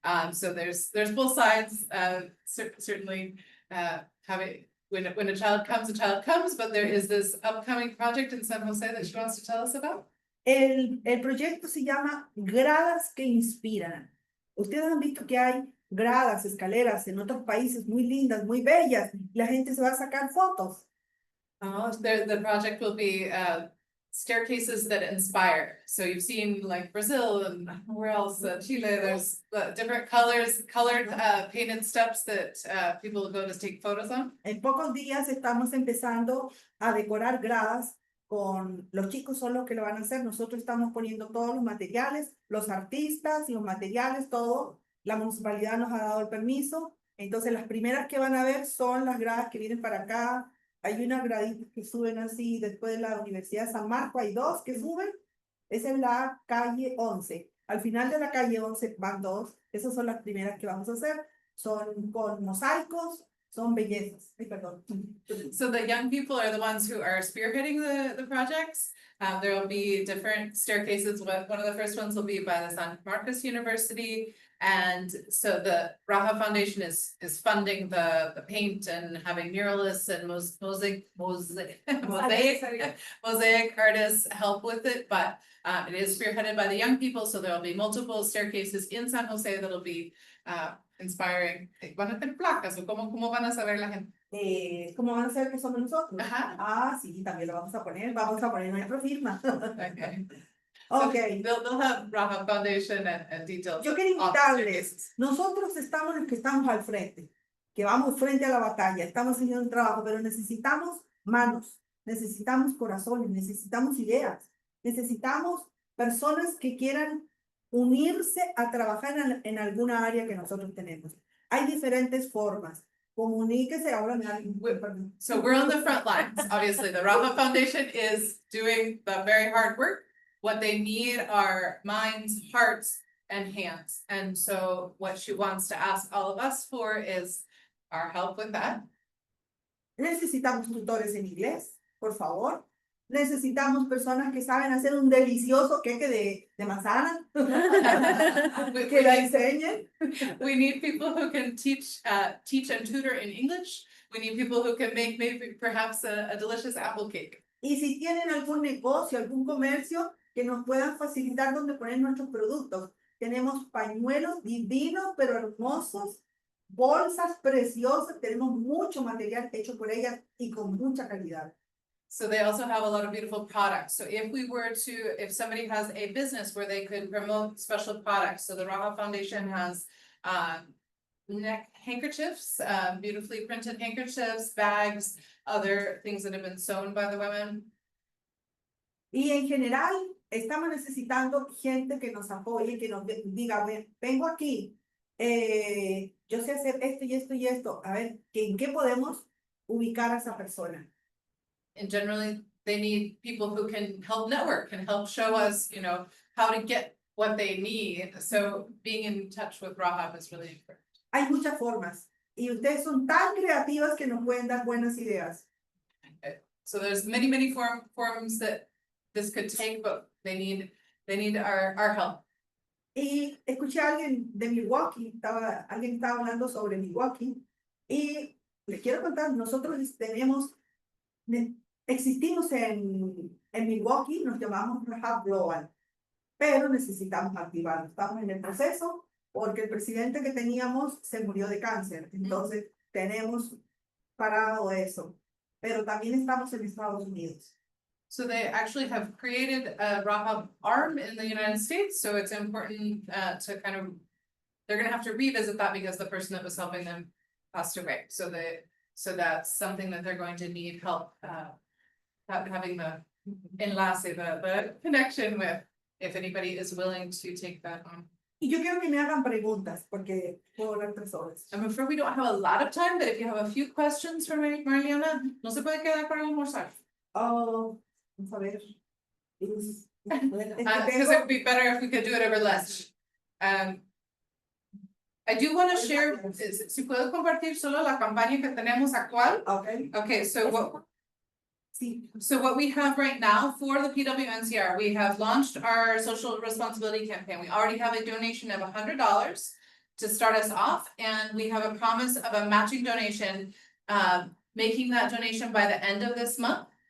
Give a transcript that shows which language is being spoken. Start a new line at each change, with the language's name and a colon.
English: So there's both sides. Certainly, having when a child comes, but there is this upcoming project in San Jose that she wants to tell us about.
Spanish: El proyecto se llama Gradas que Inspiran. Ustedes han visto que hay gradas, escaleras en otros países muy lindas, muy bellas. La gente se va a sacar fotos.
English: The project will be staircases that inspire. So you've seen like Brazil and where else, Chile, there's different colored painted steps that people go to take photos on.
Spanish: En pocos días estamos empezando a decorar gradas con los chicos, son los que lo van a hacer. Nosotros estamos poniendo todos los materiales, los artistas, los materiales, todo. La municipalidad nos ha dado el permiso. Entonces las primeras que van a ver son las gradas que vienen para acá. Hay unas graditas que suben así, después de la Universidad de San Marcos hay dos que suben. Esa es la calle 11. Al final de la calle 11 van dos. Esas son las primeras que vamos a hacer. Son con mosaicos, son bellezas. Ay, perdón.
English: So the young people are the ones who are spearheading the projects. There will be different staircases. One of the first ones will be by the San Marcos University. And so the Raha Foundation is funding the paint and having muralists and mosaic artists help with it, but it is spearheaded by the young people, so there will be multiple staircases in San Jose that'll be inspiring.
Spanish: ¿Van a tener placas o cómo van a saber la gente? ¿Cómo van a ser que somos nosotros? Ajá. Ah, sí, también lo vamos a poner nuestra firma.
English: Okay. Okay. They'll have Raha Foundation and details.
Spanish: Yo quiero
English: on the
Spanish: invitarles,
English: staircases.
Spanish: nosotros estamos los que estamos al frente, que vamos frente a la batalla, estamos haciendo un trabajo, pero necesitamos manos, necesitamos corazones, necesitamos ideas, necesitamos personas que quieran unirse a trabajar en alguna área que nosotros tenemos. Hay diferentes formas. Comuníquese ahora.
English: So we're on the front lines. Obviously, the Raha Foundation is doing the very hard work. What they need are minds, hearts, and hands. And so what she wants to ask all of us for is our help with that.
Spanish: Necesitamos tutores en inglés, por favor. Necesitamos personas que saben hacer un delicioso queque de manzana. Que la enseñen.
English: We need people who can teach and tutor in English. We need people who can make maybe perhaps a delicious apple cake.
Spanish: Y si tienen algún negocio, algún comercio, que nos puedan facilitar donde poner nuestros productos. Tenemos pañuelos divinos, pero hermosos, bolsas preciosas, tenemos mucho material hecho por ellas y con mucha calidad.
English: So they also have a lot of beautiful products. So if somebody has a business where they could promote special products, so the Raha Foundation has neck handkerchiefs, beautifully printed handkerchiefs, bags, other things that have been sewn by the women.
Spanish: Y en general, estamos necesitando gente que nos apoye, que nos diga, vengo aquí, yo sé hacer esto y esto y esto, a ver, ¿en qué podemos ubicar a esa persona?
English: And generally, they need people who can help network and help show us, how to get what they need. So being in touch with Raha is really important.
Spanish: Hay muchas formas y ustedes son tan creativas que nos pueden dar buenas ideas.
English: So there's many forms that this could take, but they need our help.
Spanish: Y escuché a alguien de Milwaukee, alguien estaba hablando sobre Milwaukee y les quiero contar, nosotros existimos en Milwaukee, nos llamamos Raha Global, pero necesitamos activarlo. Estamos en el proceso porque el presidente que teníamos se murió de cáncer, entonces tenemos parado eso, pero también estamos en Estados Unidos.
English: So they actually have created a Raha arm in the United States, so it's important to they're gonna have to revisit that because the person that was helping them passed away. So that's something that they're going to need help having the enlace, the connection with, if anybody is willing to take that on.
Spanish: Y yo quiero que me hagan preguntas, porque puedo hablar 3 horas.
English: I'm afraid we don't have a lot of time, but if you have a few questions for Mariana,
Spanish: no se puede quedar para almorzar. Oh, vamos a ver.
English: Because it would be better if we could do it over lunch. I do want to share,
Spanish: si puedo compartir solo la campaña que tenemos actual.
English: Okay. Okay, so what we have right now for the PWNCR, we have launched our social responsibility campaign. We already have a donation of $100 to start us off, and we have a promise of a matching donation, making that donation by the end of this month.